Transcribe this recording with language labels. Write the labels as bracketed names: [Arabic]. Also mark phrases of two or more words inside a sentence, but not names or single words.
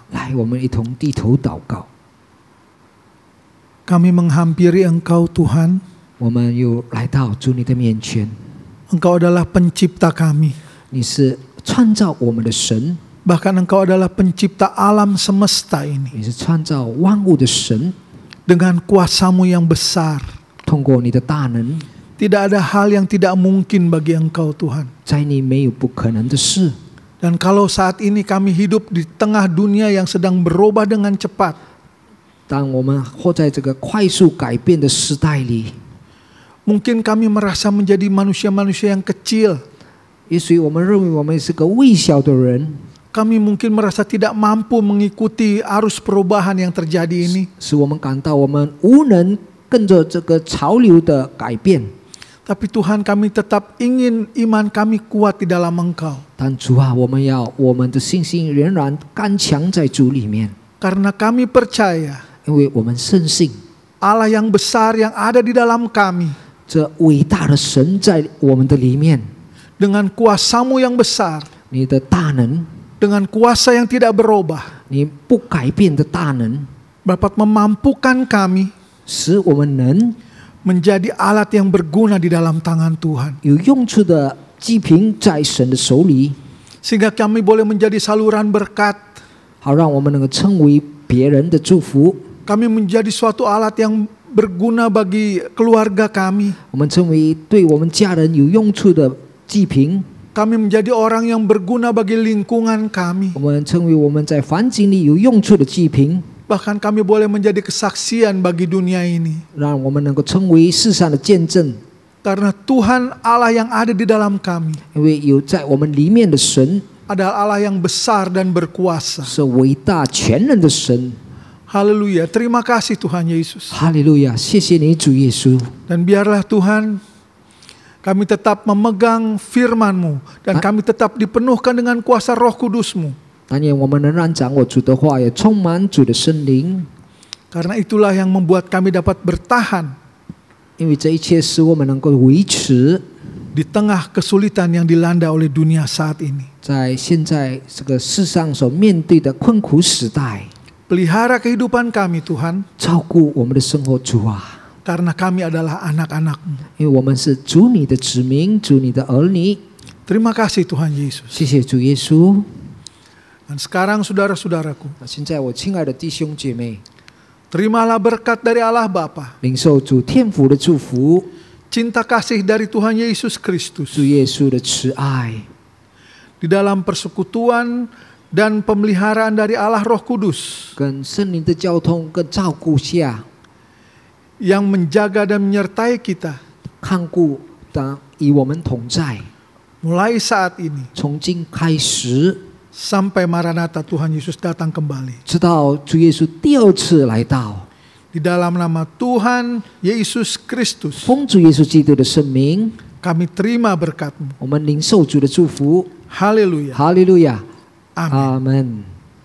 [Chinese] 来，我们一同低头祷告。 [Indonesian] Kami menghampiri Engkau Tuhan. [Chinese] 我们又来到主你的面前， [Indonesian] Engkau adalah pencipta kami. [Chinese] 你是创造我们的神， [Indonesian] Bahkan Engkau adalah pencipta alam semesta ini. [Chinese] 你是创造万物的神。 [Indonesian] Dengan kuasa-Mu yang besar. [Chinese] 通过你的大能， [Indonesian] Tidak ada hal yang tidak mungkin bagi Engkau Tuhan. [Chinese] 在你没有不可能的事。 [Indonesian] Dan kalau saat ini kami hidup di tengah dunia yang sedang berubah dengan cepat, [Chinese] 当我们活在这个快速改变的时代里， [Indonesian] mungkin kami merasa menjadi manusia-manusia yang kecil. [Chinese] 也许我们认为我们是个微小的人， [Indonesian] Kami mungkin merasa tidak mampu mengikuti arus perubahan yang terjadi ini. [Chinese] 使我们感到我们无能跟着这个潮流的改变。 [Indonesian] Tapi Tuhan, kami tetap ingin iman kami kuat di dalam Engkau. [Chinese] 但主啊，我们的信心仍然刚强在主里面， [Indonesian] Karena kami percaya [Chinese] 因为我们深信 [Indonesian] Allah yang besar yang ada di dalam kami, [Chinese] 这伟大的神在我们的里面， [Indonesian] dengan kuasa-Mu yang besar, [Chinese] 你的大能， [Indonesian] dengan kuasa yang tidak berubah, [Chinese] 你不改变的大能， [Indonesian] dapat memampukan kami [Chinese] 使我们能 [Indonesian] menjadi alat yang berguna di dalam tangan Tuhan. [Chinese] 有用处的祭品在神的手里， [Indonesian] Sehingga kami boleh menjadi saluran berkat. [Chinese] 好让我们能够成为别人的祝福。 [Indonesian] Kami menjadi suatu alat yang berguna bagi keluarga kami. [Chinese] 我们成为对我们家人有用处的祭品， [Indonesian] Kami menjadi orang yang berguna bagi lingkungan kami. [Chinese] 我们成为我们在环境里有用处的祭品， [Indonesian] Bahkan kami boleh menjadi kesaksian bagi dunia ini. [Chinese] 让我们能够成为世上的见证。 [Indonesian] Karena Tuhan Allah yang ada di dalam kami [Chinese] 因为有在我们里面的神 [Indonesian] adalah Allah yang besar dan berkuasa. [Chinese] 是伟大全能的神。 [Indonesian] Haleluya. Terima kasih Tuhan Yesus. [Chinese] 哈利路亚，谢谢你主耶稣。 [Indonesian] Dan biarlah Tuhan kami tetap memegang firman-Mu dan kami tetap dipenuhkan dengan kuasa Roh Kudus-Mu. [Chinese] 但愿我们仍然掌握主的话，也充满主的圣灵， [Indonesian] Karena itulah yang membuat kami dapat bertahan [Chinese] 因为这一切使我们能够维持 [Indonesian] di tengah kesulitan yang dilanda oleh dunia saat ini. [Chinese] 在现在这个世上所面对的困苦时代， [Indonesian] Pelihara kehidupan kami Tuhan, [Chinese] 照顾我们的生活，主啊， [Indonesian] karena kami adalah anak-anak-Mu. [Chinese] 因为我们是主你的子民，主你的儿女。 [Indonesian] Terima kasih Tuhan Yesus. [Chinese] 谢谢主耶稣。 [Indonesian] Dan sekarang saudara-saudaraku, [Chinese] 那现在我亲爱的弟兄姐妹， [Indonesian] terimalah berkat dari Allah Bapa, [Chinese] 领受主天父的祝福， [Indonesian] cinta kasih dari Tuhan Yesus Kristus, [Chinese] 主耶稣的慈爱， [Indonesian] di dalam persekutuan dan pemeliharaan dari Allah Roh Kudus [Chinese] 跟圣灵的交通跟照顾下， [Indonesian] yang menjaga dan menyertai kita [Chinese] 看顾的与我们同在， [Indonesian] mulai saat ini [Chinese] 从今开始， [Indonesian] sampai Maranatha Tuhan Yesus datang kembali. [Chinese] 直到主耶稣第二次来到， [Indonesian] Di dalam nama Tuhan Yesus Kristus [Chinese] 奉主耶稣基督的圣名， [Indonesian] kami terima berkat-Mu. [Chinese] 我们领受主的祝福。 [Indonesian] Haleluya. [Chinese] 哈利路亚， [Indonesian] Amin. [Chinese] 阿门。